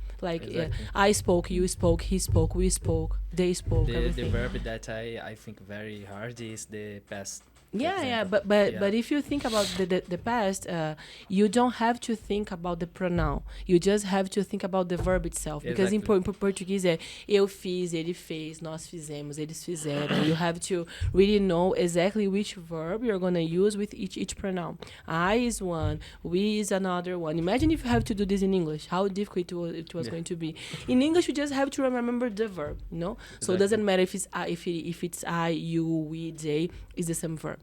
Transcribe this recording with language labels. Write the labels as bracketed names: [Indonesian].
[English] Like I spoke, you spoke, he spoke, we spoke, they spoke. The verb that I think very hard is the past. But if you think about the past, you don't have to think about the pronoun. You just have to think about the verb itself. Because in Portuguese [Portuguese] eu fiz, ele fez, nós fizemos, eles fizeram. [English] You have to really know exactly which verb you're going to use with each pronoun. I is one, we is another one. Imagine if you have to do this in English, how difficult it was going to be. In English, you just have to remember the verb, you know? Exactly. So it doesn't matter if it's I, you, we, they, it's the same verb.